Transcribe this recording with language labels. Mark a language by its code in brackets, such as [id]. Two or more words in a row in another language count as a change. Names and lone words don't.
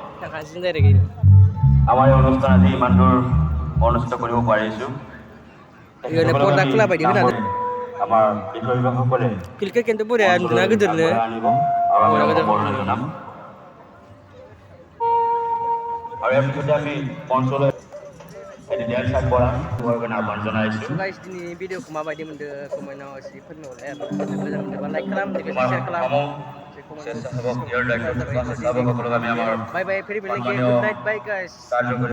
[as] আমাৰ এই অনুষ্ঠান আজি ইমান দূৰ অনুষ্ঠিত কৰিব পাৰিছো আমাৰ বিষয়ববীয়াসকলে আৰু ইয়াৰ পিছতে আমি মঞ্চলৈ আহ্বান জনাইছো [brx] भिडिअखौ माबायदि मोनदों कमेन्टआव एसे फोरमायहरलाय आरो मोजां मोनदोंबा लाइक खालाम शेयार खालाम [as] স্বেচ্ছাসেৱক ইয়াৰ দায়িত্ব স্বেচ্ছাসেৱকসকলক আমি আমাৰ [en] bye bye फेरि बेलेग good night bye guys